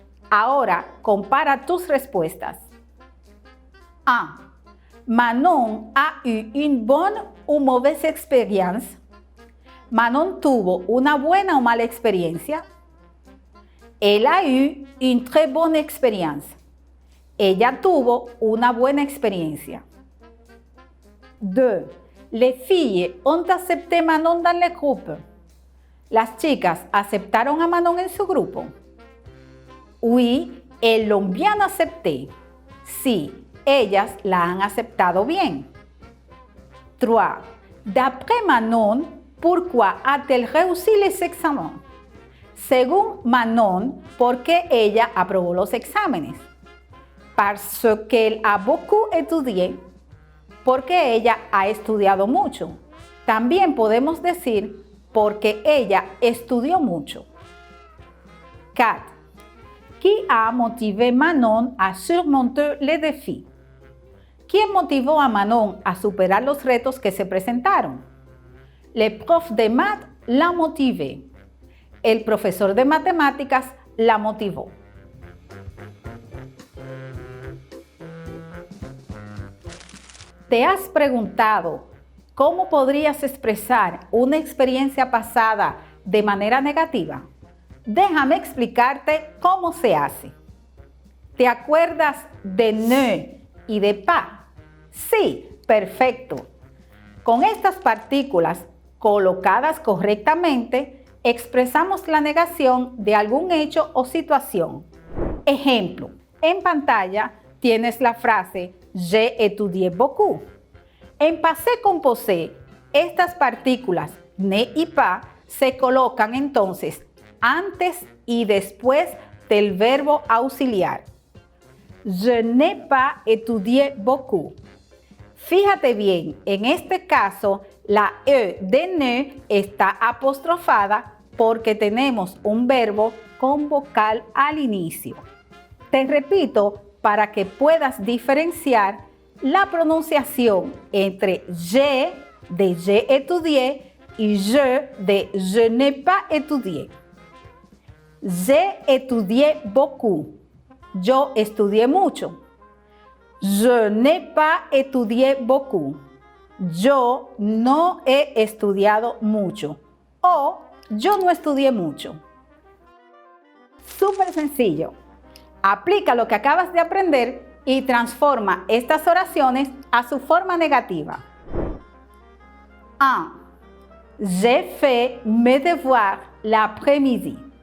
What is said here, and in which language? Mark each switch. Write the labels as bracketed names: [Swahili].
[Spanish] Ahora, compara tus respuestas. A. [French] Manon a eu une bonne ou mauvaise expérience? [Spanish] Manon tuvo una buena o mala experiencia. [French] Elle a eu une très bonne expérience. [Spanish] Ella tuvo una buena experiencia. 2. [French] Les filles ont accepté Manon dans le groupe. [Spanish] Las chicas aceptaron a Manon en su grupo. [French] Oui, elles l'ont bien accepté. [Spanish] Sí, ellas la han aceptado bien. 3. [French] D'après Manon, pourquoi a-t-elle réussi les examens? [Spanish] Según Manon, ¿por qué ella aprobó los exámenes? [French] Parce qu'elle a beaucoup étudié. [Spanish] Porque ella ha estudiado mucho. También podemos decir porque ella estudió mucho. 4. [French] Qui a motivé Manon à surmonter les défis? [Spanish] ¿Quién motivó a Manon a superar los retos que se presentaron? [French] Le prof de maths la motivé. [Spanish] El profesor de matemáticas la motivó. ¿Te has preguntado cómo podrías expresar una experiencia pasada de manera negativa? Déjame explicarte cómo se hace. ¿Te acuerdas de ne y de pas? Sí, perfecto. Con estas partículas colocadas correctamente, expresamos la negación de algún hecho o situación. Ejemplo, en pantalla tienes la frase [French] J'ai étudié beaucoup. [Spanish] En passé composé, estas partículas ne y pas se colocan entonces antes y después del verbo auxiliar. [French] Je n'ai pas étudié beaucoup. [Spanish] Fíjate bien, en este caso la E de ne está apostrofada porque tenemos un verbo con vocal al inicio. Te repito para que puedas diferenciar la pronunciación entre je de j'ai étudié y je de [French] je n'ai pas étudié. J'ai étudié beaucoup. [Spanish] Yo estudié mucho. [French] Je n'ai pas étudié beaucoup. [Spanish] Yo no he estudiado mucho. O yo no estudié mucho. Súper sencillo. Aplica lo que acabas de aprender y transforma estas oraciones a su forma negativa. 1. [French] J'ai fait mes devoirs l'après-midi.